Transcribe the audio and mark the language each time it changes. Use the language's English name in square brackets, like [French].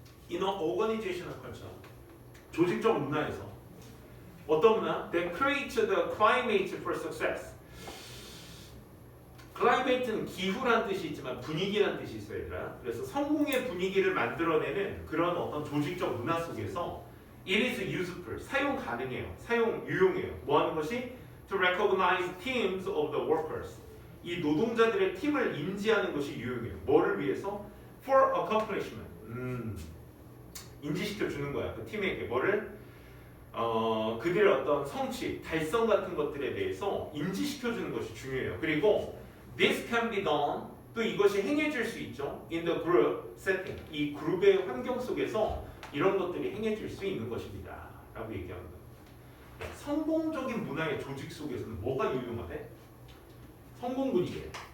[English] In an organizational culture, [Korean] 조직적 문화에서 어떤 문화? [English] That creates the climate for success. [Korean] 클라이메이트는 기후란 뜻이 있지만 분위기란 뜻이 있어요, 얘들아. 그래서 성공의 분위기를 만들어내는 그런 어떤 조직적 문화 속에서 [English] it is useful, [Korean] 사용 가능해요, 사용 유용해요. 뭐 하는 것이? [English] To recognize teams of the workers. [Korean] 이 노동자들의 팀을 인지하는 것이 유용해요. 뭐를 위해서? [English] For accomplishment. [Korean] 인지시켜 주는 거야. 그 팀에게 뭐를? 그들의 어떤 성취, 달성 같은 것들에 대해서 인지시켜 주는 것이 중요해요. 그리고 [English] This can be done. [Korean] 또 이것이 행해질 수 있죠. [English] In the group setting. [Korean] 이 그룹의 환경 속에서 이런 것들이 행해질 수 있는 것입니다. 라고 얘기합니다. 성공적인 문화의 조직 속에서는 뭐가 유용하대? 성공 분위기.